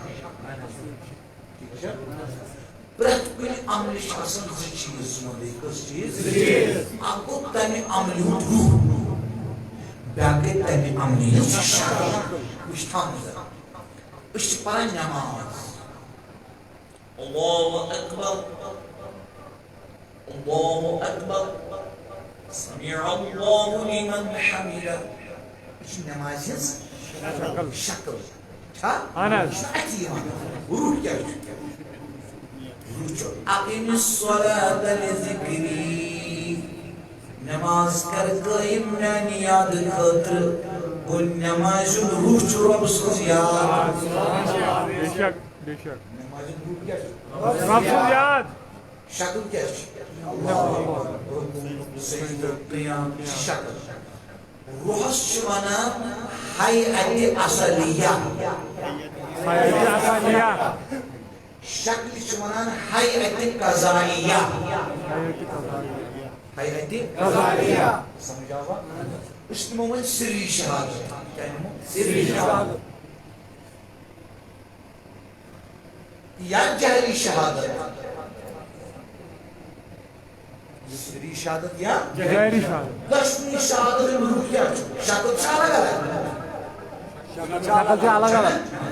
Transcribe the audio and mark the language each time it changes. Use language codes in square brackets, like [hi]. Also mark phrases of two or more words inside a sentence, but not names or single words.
[ks] پرٛٮ۪تھ کُنہِ عملہِ چھِ آسان 2 چیٖز سُمدٕے کٔژ چیٖز اکھ گوٚو تمہِ عملہِ ہُنٛد روح بیٛاکھ گٔے تمہِ عملہِ ہٕنٛز شکل وٕچھ تھاوُن أسۍ چھِ پران نٮ۪ماز [ar] اللہ اکبر اللہ اکبر سمع اللہ لمن حمدہ [ks] یہ چھِ نٮ۪مازِ ہٕنٛز شکل چھا اَتہِ یِوان روح کیٛاہ چھُ [ar] اقیم الصلاۃ لذکری [ks] نماز کر قائم میانہِ یاد خٲطرٕ گوٚو نمازِ ہُنٛد روح چھُ رۄب سٕنٛز یاد نمازِ ہُنٛد روح کیٛاہ چھُ رۄب سٕنٛز یاد شکل کیٛاہ چھِ قیام شکل روحس چھِ ونان ہیئتِ اصلیہ شکل چھِ ونان ہیئتِ قضائیہ ہیئتِ قضائیہ سمجھاوا أسۍ نِمو وۄنۍ سری شہادت کیٛاہ نِمو سری شہادت یا جہری شہادت سری شہادت یا جہری شہادت دشمنی شہادت روح کیا شکل چھا الگ الگ شکل چھِ الگ الگ